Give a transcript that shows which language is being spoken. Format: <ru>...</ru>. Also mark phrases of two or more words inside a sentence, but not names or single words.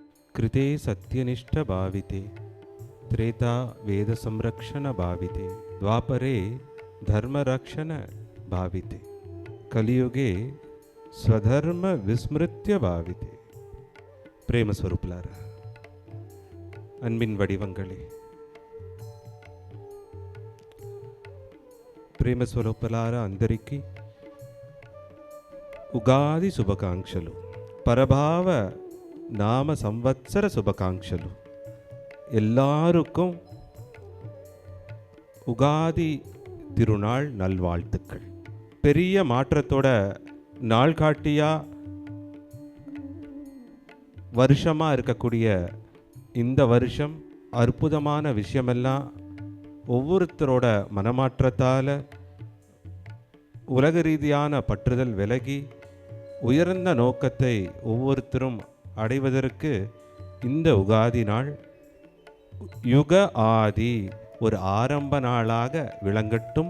<sa>कृते सत्यनिष्ठभाविते त्रेता वेदसंरक्षणभाविते द्वापरे धर्मरक्षणभाविते कलियुगे स्वधर्म विस्मृत्य भाविते.</sa> <ta>பிரேமஸ்வரூபலாரா, அன்பின் வடிவங்களே,</ta> <te>ప్రేమస్వరూపలారా అందరికీ ఉగాది శుభాకాంక్షలు, పరభావ నామ సంవత్సర శుభాకాంక్షలు.</te> <ta>எல்லாருக்கும் உகாதி திருநாள் நல்வாழ்த்துக்கள். பெரிய மாற்றத்தோட நாள் காட்டியா வருஷமாக இருக்கக்கூடிய இந்த வருஷம் அற்புதமான விஷயமெல்லாம் ஒவ்வொருத்தரோட மனமாற்றத்தால் உலக ரீதியான பற்றுதல் விலகி உயர்ந்த நோக்கத்தை ஒவ்வொருத்தரும் அடைவதற்கு இந்த உகாதி நாள் யுக ஆதி ஒரு ஆரம்ப நாளாக விளங்கட்டும்.</ta>